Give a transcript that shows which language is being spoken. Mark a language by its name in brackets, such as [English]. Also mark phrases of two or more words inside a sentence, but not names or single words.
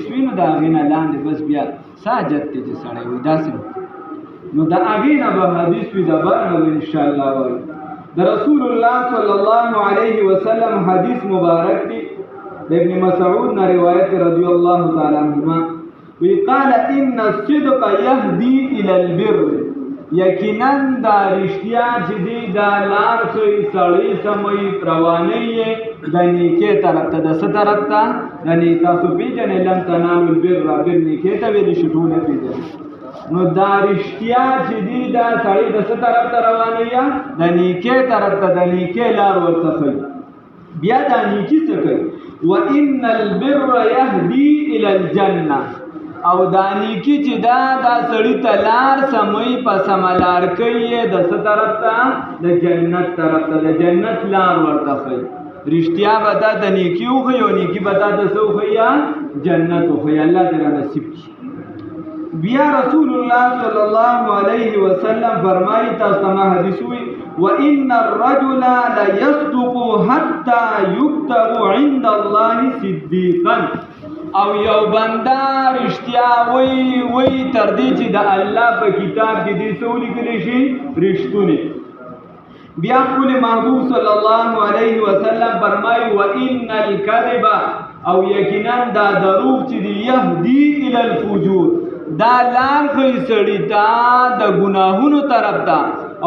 [Pashto] وي نو د هغې نه لاندې بس بیا ساجت دی چې سړی وي داسې نو د هغې نه به حدیث وي د بر نه به انشاءالله وایي د رسول الله [Arabic] صلی الله علیه وسلم [Pashto] حدیث مبارک دی د ابن مسعود نه روایت [Arabic] رضی الله تعالی عنهما [Pashto] وی [Arabic] قال ان الصدق يهدي الى البر [Pashto] یقینا دا رښتیا چې دی دا لار ښیي سړی سموي روانوي یې د نیکۍ طرف ته د څه طرف ته د تاسو پېژنئ [Arabic] لن تنالوا البر [Pashto] بر نیکۍ ته ویلی شي ټول نه پېژنئ نو دا رښتیا چې دی دا سړی د څه طرف ته روانوي د نیکۍ طرف ته د نیکۍ لار ورته ښیي بیا دا نیکي څه کوي [Arabic] وان البر يهدي الى الجنه [Pashto] او دا نیکی چې دا سړی ته لار سموي په سمه لار کوي د څه طرف ته د جنت طرف ته د جنت لار ورته ښیي رښتیا به دا د نیکي وښیي او نیکي به دا د څه وښیي جنت وښیي الله دې را نصیب کړي بیا رسول الله [Arabic] صلی الله علیه وسلم [Pashto] فرمایي تاسو ته حدیث وي [Arabic] وان الرجل ليصدق حتى يكتب عند الله صديقا [Pashto] او یو بنده رښتیا وی تر دې چې د الله په کتاب کې دې څه ولیکلی شي رښتونی بیا خپل محبوب [Arabic] صلی الله علیه وسلم [Pashto] فرمایي [Arabic] وان الکذب [Pashto] او یقینا دا دروغ چې دی [Arabic] یهدي الی الفجور [Pashto] دا لار ښیي سړي ته د ګناهونو طرف ته او